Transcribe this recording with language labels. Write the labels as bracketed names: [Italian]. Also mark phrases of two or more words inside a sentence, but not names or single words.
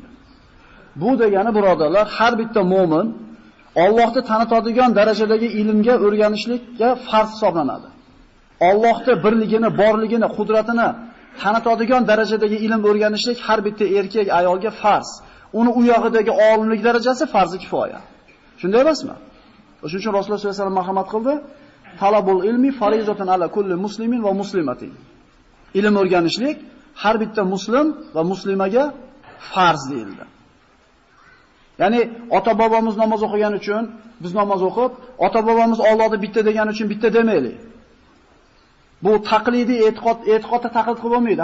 [Uzbek] Bu degani birodarlar, har bitta mu'min Allohni tanitadigan darajadagi ilmga o'rganishlikka farz hisoblanadi. Allohning birligini, borligini, qudratini tanitadigan darajadagi ilm o'rganishlik har bitta erkak ayolga farz. Uni u yog'idagi olimlik darajasi farzi kifoya. Shunday emasmi? Shuning uchun Rasululloh sollallohu alayhi vasallam marhamat qildi. [Arabic] طلب العلم فريضة على كل مسلم ومسلمة. [Uzbek] Ilm o'rganishlik har bitta muslim va muslimaga farz deyildi. Ya'ni ota-bobomiz namoz o'qigan uchun biz namoz o'qib, ota-bobomiz Allohni bitta degan uchun bitta demaylik. Bu taqlidiy e'tiqodda taqlid qilib bo'lmaydi.